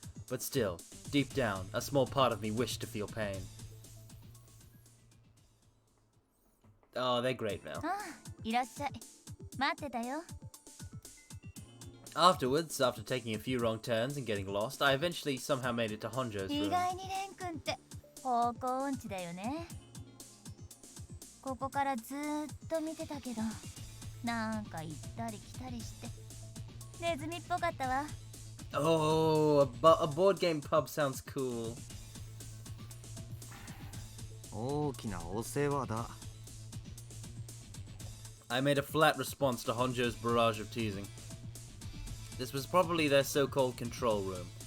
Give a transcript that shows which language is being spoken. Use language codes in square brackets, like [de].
[en] But still, deep down, a small part of me wished to feel pain. Oh, they're great, Mel. [ja] ああ、いらっしゃい。待ってたよ。 [en] Afterwards, after taking a few wrong turns and getting lost, I eventually somehow made it to Honjo's [ja] 意 [en] room. [ja] 外にレン君って方向音痴だよね。ここからずーっと見てたけど、なんか行ったり来たりして、ネズミっぽかったわ。 [en] Oh, a board game pub sounds cool. [ja] 大きなお世話だ。 [en] I made a flat response to Honjo's barrage of teasing. This was probably their so-called control room.